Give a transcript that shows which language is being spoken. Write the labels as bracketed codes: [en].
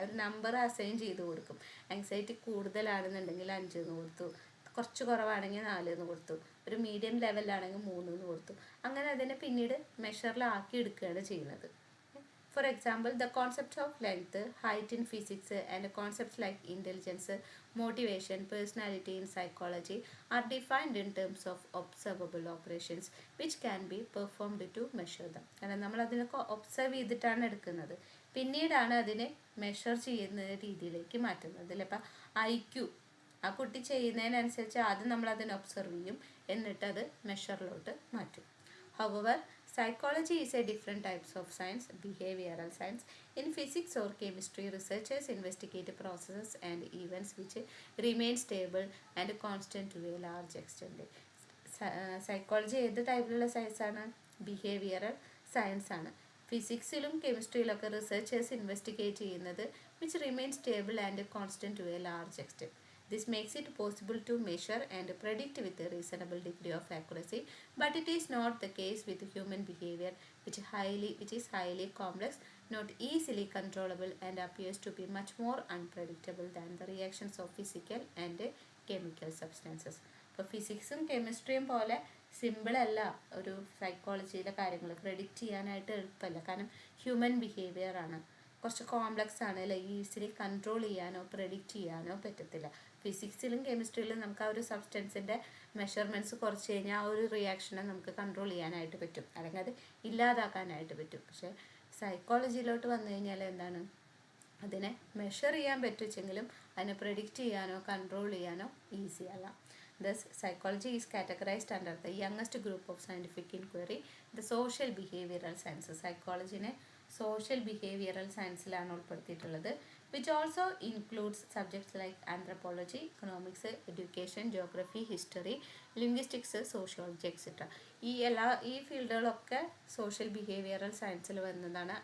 [ml] ഒരു number assign ചെയ്ത് കൊടുക്കും. ആങ്സൈറ്റി കൂടുതലാണെന്നുണ്ടെങ്കിൽ 5 എന്ന് കൊടുത്തു, കുറച്ച് കുറവാണെങ്കിൽ 4 എന്ന് കൊടുത്തു, ഒരു മീഡിയം ലെവലിലാണെങ്കിൽ 3 എന്ന് കൊടുത്തു. അങ്ങനെ അതിനെ പിന്നീട് മെഷറിലാക്കി എടുക്കുകയാണ് ചെയ്യുന്നത്. [en] For example, the concepts of length, height in physics and concepts like intelligence, motivation, personality in psychology are defined in terms of observable operations which can be performed to measure them. [ml] കാരണം നമ്മൾ അതിനൊക്കെ observe ചെയ്തിട്ടാണ് എടുക്കുന്നത്, പിന്നീടാണ് അതിനെ measure ചെയ്യുന്ന രീതിയിലേക്ക് മാറ്റുന്നത് അല്ലേ. ഇപ്പം IQ ആ കുട്ടി ചെയ്യുന്നതിനനുസരിച്ച് ആദ്യം നമ്മൾ അതിനെ ഒബ്സർവ് ചെയ്യും, എന്നിട്ട് അത് മെഷറിലോട്ട് മാറ്റും. [en] However, psychology is a different types of science, behavioral science. In physics or chemistry, researchers investigate processes and events which remain stable and constant to a large extent. [ml] Psychology ഏത് ടൈപ്പിലുള്ള സയൻസ് ആണ്? Behavioural science ആണ്. ഫിസിക്സിലും കെമിസ്ട്രിയിലൊക്കെ researchers investigate ചെയ്യുന്നത് [en] Which remain stable and constant to a large extent. This makes it possible to measure and predict with a reasonable degree of accuracy, but it is not the case with human behavior, which is highly complex, not easily controllable, and appears to be much more unpredictable than the reactions of physical and chemical substances. [ml] ഇപ്പോൾ ഫിസിക്സും കെമിസ്ട്രിയും പോലെ simple അല്ല ഒരു സൈക്കോളജിയിലെ കാര്യങ്ങൾ predict ചെയ്യാനായിട്ട് എളുപ്പമല്ല. കാരണം human behaviour ആണ്, കുറച്ച് കോംപ്ലക്സ് ആണ് അല്ലേ. ഈസിലി കൺട്രോൾ ചെയ്യാനോ പ്രെഡിക്റ്റ് ചെയ്യാനോ പറ്റത്തില്ല. ഫിസിക്സിലും കെമിസ്ട്രിയിലും നമുക്ക് ആ ഒരു സബ്സ്റ്റൻസിൻ്റെ മെഷർമെൻറ്റ്സ് കുറച്ച് കഴിഞ്ഞാൽ ആ ഒരു റിയാക്ഷനെ നമുക്ക് കൺട്രോൾ ചെയ്യാനായിട്ട് പറ്റും, അല്ലെങ്കിൽ അത് ഇല്ലാതാക്കാനായിട്ട് പറ്റും. പക്ഷേ സൈക്കോളജിയിലോട്ട് വന്നു കഴിഞ്ഞാൽ എന്താണ്, അതിനെ മെഷർ ചെയ്യാൻ പറ്റുമെങ്കിലും അതിനെ പ്രെഡിക്റ്റ് ചെയ്യാനോ കൺട്രോൾ ചെയ്യാനോ ഈസി അല്ല. [en] Thus, psychology is categorized under the youngest group of scientific inquiry, the social behavioral sciences. [ml] സൈക്കോളജിനെ social behavioural സയൻസിലാണ് ഉൾപ്പെടുത്തിയിട്ടുള്ളത്, [en] Which also includes subjects like anthropology, economics, education, geography, history, linguistics, sociology etcetera. [ml] ഈ ഫീൽഡുകളൊക്കെ social behavioural സയൻസിൽ വരുന്നതാണ്.